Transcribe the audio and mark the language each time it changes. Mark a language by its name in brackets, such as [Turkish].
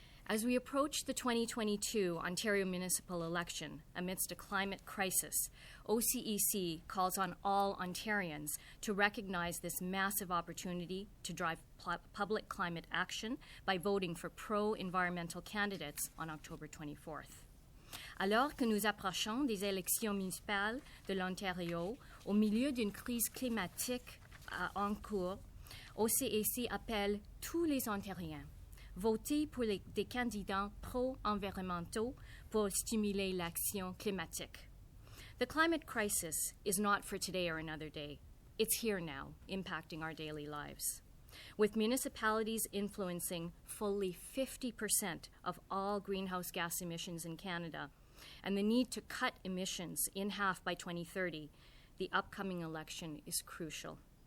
[English] As we approach the 2022 Ontario Municipal Election amidst a climate crisis, OCEC calls on all Ontarians to recognize this massive opportunity to drive public climate action by voting for pro-environmental candidates on October 24th. [French] Alors que nous approchons des élections municipales de l'Ontario, au milieu d'une crise climatique en cours, OCEC appelle tous les Ontariens voter pour des candidats pro-environnementaux pour stimuler l'action climatique. [English] The climate crisis is not for today or another day. It's here now, impacting our daily lives. With municipalities influencing fully 50% of all greenhouse gas emissions in Canada, and the need to cut emissions in half by 2030, the upcoming election is crucial.